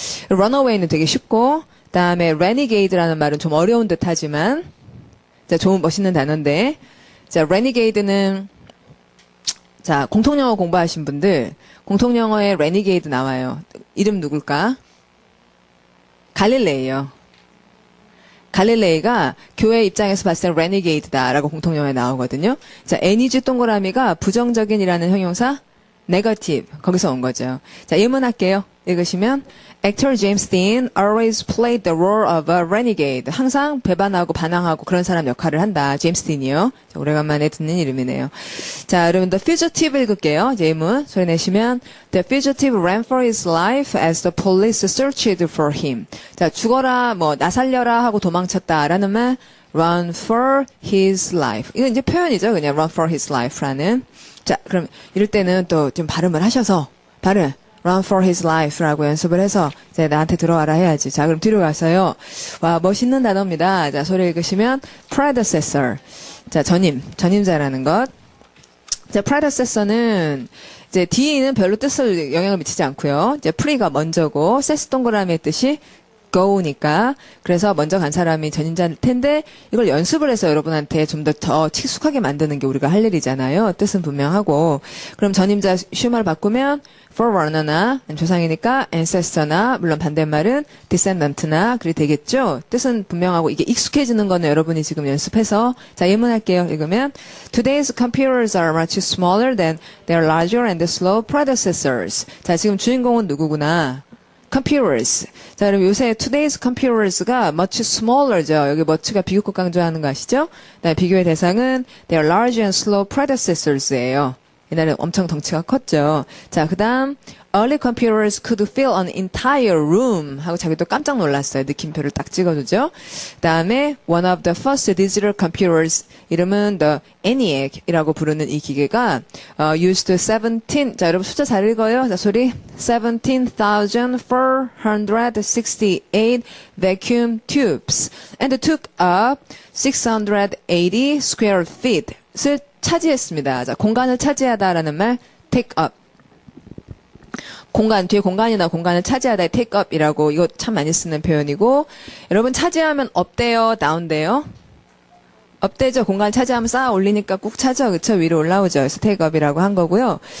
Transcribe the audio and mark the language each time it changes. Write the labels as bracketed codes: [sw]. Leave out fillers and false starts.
[ko] runaway는 되게 쉽고, 그다음에 renegade라는 말은 좀 어려운 듯하지만, 자, 좋은 멋있는 단어인데, 자, renegade는 자, 공통영어 공부하신 분들, 공통영어에 renegade 나와요. 이름 누굴까? 갈릴레이요. 갈릴레이가 교회 입장에서 봤을 때 renegade다라고 공통영어에 나오거든요. 자, NEG 동그라미가 부정적인이라는 형용사 negative 거기서 온 거죠. 자, 예문할게요. 읽으시면 [en] Actor James Dean always played the role of a renegade. [ko] 항상 배반하고 반항하고 그런 사람 역할을 한다. 제임스 딘이요. 자, 오래간만에 듣는 이름이네요. 자, 여러분 The Fugitive 읽을게요. 이제 예문 소리 내시면 [en] The fugitive ran for his life as the police searched for him. [ko] 자, 죽어라, 뭐 나 살려라 하고 도망쳤다라는 말 [en] run for his life. [ko] 이건 이제 표현이죠. 그냥 run for his life라는. 자, 그럼 이럴 때는 또 좀 발음을 하셔서 발음 run for his life라고 연습을 해서 이제 나한테 들어와라 해야지. 자, 그럼 뒤로 가서요. 와, 멋있는 단어입니다. 자, 소리 읽으시면 predecessor. 자, 전임자라는 것. 자, predecessor는 이제 D는 별로 뜻을 영향을 미치지 않고요. 이제 pre가 먼저고 세스 동그라미의 뜻이 go니까 그래서 먼저 간 사람이 전임자일 텐데 이걸 연습을 해서 여러분한테 좀 더 친숙하게 만드는 게 우리가 할 일이잖아요. 뜻은 분명하고 그럼 전임자 슈머를 바꾸면 forerunner나 조상이니까 ancestor나 물론 반대말은 descendant나 그리 되겠죠. 뜻은 분명하고 이게 익숙해지는 거는 여러분이 지금 연습해서 자 예문할게요. 읽으면 [en] Today's computers are much smaller than their larger and slow predecessors. [ko] 자 지금 주인공은 누구구나. computers. 자, 그럼 요새 [en] today's computers [ko] 가 [en] much smaller [ko] 죠. 여기 much가 비교급 강조하는 거 아시죠? 그다음에 비교의 대상은 [en] their large and slow predecessors [ko] 예요. 옛날에 엄청 덩치가 컸죠. 자, 그다음 [en] early computers could fill an entire room [ko] 하고 자기도 깜짝 놀랐어요. 느낌표를 딱 찍어두죠. 그다음에 [en] one of the first digital computers [ko] 이름은 the ENIAC이라고 부르는 이 기계가 used 17 자, 여러분 숫자 잘 읽어요. 자, 소리 [en] 17,468 vacuum tubes and took up 680 square feet을 [ko] 차지했습니다. 자, 공간을 차지하다라는 말 take up. 공간, 뒤에 공간이나 공간을 차지하다의 take up이라고 이거 참 많이 쓰는 표현이고 여러분 차지하면 업돼요, 다운돼요? 업되죠. 공간 차지하면 쌓아 올리니까 꾹 차죠. 그쵸? 위로 올라오죠. 그래서 take up이라고 한 거고요.